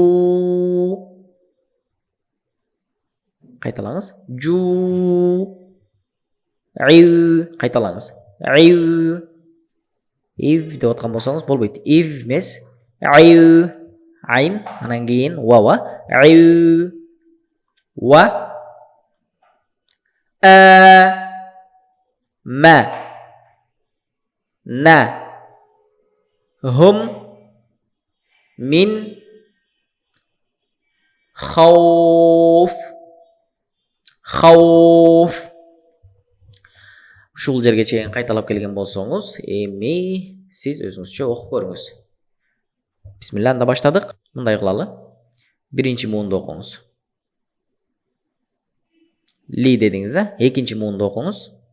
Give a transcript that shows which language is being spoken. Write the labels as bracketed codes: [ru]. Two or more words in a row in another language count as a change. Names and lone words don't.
[ky] Кайталаңыз. Жу. Ив. Кайталаңыз. Ив. Ив деп аткан болсоңуз болбойт. Ив эмес. Ив. Айн. Анан кийин ва. [ar] Ив. Ва. Мә. На. Хым. Мин. Хауф. Хауф. [ky] Ушул жерге чейин кайталап келген болсоңуз, эми сиз өзүңүзчө окуп көрүңүз. Бисмилла, анда баштадык. Мындай кылалы. Биринчи муунду окуңуз. Ли дедиңиз, экинчи муунду окуңуз.